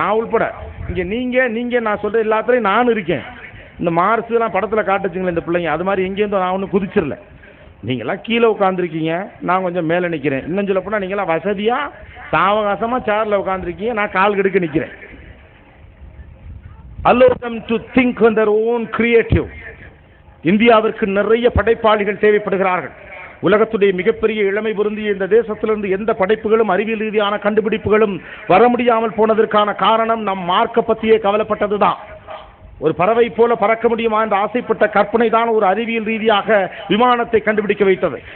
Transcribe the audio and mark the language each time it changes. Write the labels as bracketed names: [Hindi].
[Tamil] நான் உள்பட இங்க நீங்க நான் சொல்ற எல்லாத்துலயும் நான் இருக்கேன். இந்த மார்ஸ் எல்லாம் படத்துல காட்டுச்சுங்களேன் இந்த பிள்ளைங்க, அது மாதிரி எங்கேயும் நான் ஒன்றும் குதிச்சிடல. நீங்களாம் கீழே உட்காந்துருக்கீங்க, நான் கொஞ்சம் மேலே நிற்கிறேன். இன்னும் சொல்ல போனால் நீங்களாம் வசதியா சாவகாசமா சேர்ல உட்காந்துருக்கீங்க, நான் கால் கெடுக்க நிற்கிறேன். [English] Allow them to think on their own creative. [Tamil] இந்தியாவிற்கு நிறைய படைப்பாளிகள் தேவைப்படுகிறார்கள். உலகத்துடைய மிகப்பெரிய இளமை பொருந்திய இந்த தேசத்திலிருந்து எந்த படைப்புகளும் அறிவியல் ரீதியான கண்டுபிடிப்புகளும் வர முடியாமல் போனதற்கான காரணம் நம் மார்க்க பற்றியே கவலைப்பட்டதுதான். ஒரு பறவை போல பறக்க முடியுமா என்று ஆசைப்பட்ட கற்பனை தான் ஒரு அறிவியல் ரீதியாக விமானத்தை கண்டுபிடிக்க வைத்தது.